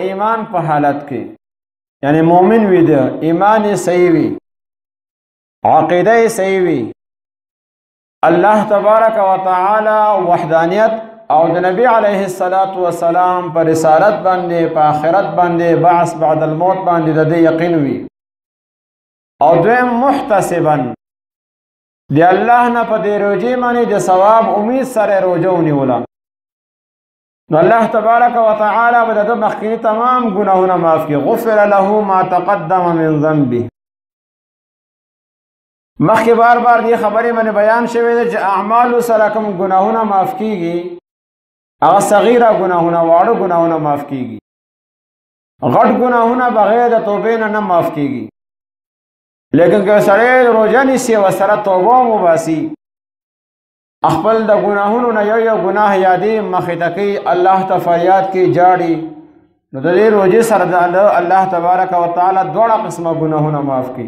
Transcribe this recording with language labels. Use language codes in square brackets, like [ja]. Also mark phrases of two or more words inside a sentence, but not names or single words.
[ps] ایمان په حالت کې یعنی مؤمن وي، د ایمان صحیح وي، عقیده صحیح وي، [ar] الله تبارک [ps] و تعالی وحدانیت او د نبی علیه السلام پر رسالت باندې، په آخرت باندې، [ar] بعث بعد الموت [ps] باندې د دې یقین وي، او دویم محتسبا دی الله نه په دې روزي باندې د ثواب امید سره روزه ونیوله، نو [ar] الله تبارک و تعالی [ps] به د مخکینی تمام ګناهونه معاف کړي. [ar] غفر له ما تقدم من ذنبه. [ps] مخکې بار بار دې خبرې باندې بیان شوی دی چې اعمال سره کوم ګناهونه معاف کیږي، هغه صغیره ګناهونه، واړه ګناهونه معاف کیږي، غټ ګناهونه بغیر د توبې نه معاف کیږي. لیکن که سړی روزه نیسي او سره توبه وباسي، خپل د ګناهونو نه یو ګناه یادې مخې ته کوي، الله ته فریاد کوي، جاړي، نو د دې روزې سره د [ar] الله تبارک و تعالی [ps] دواړه قسمه ګناهونه معاف کوي.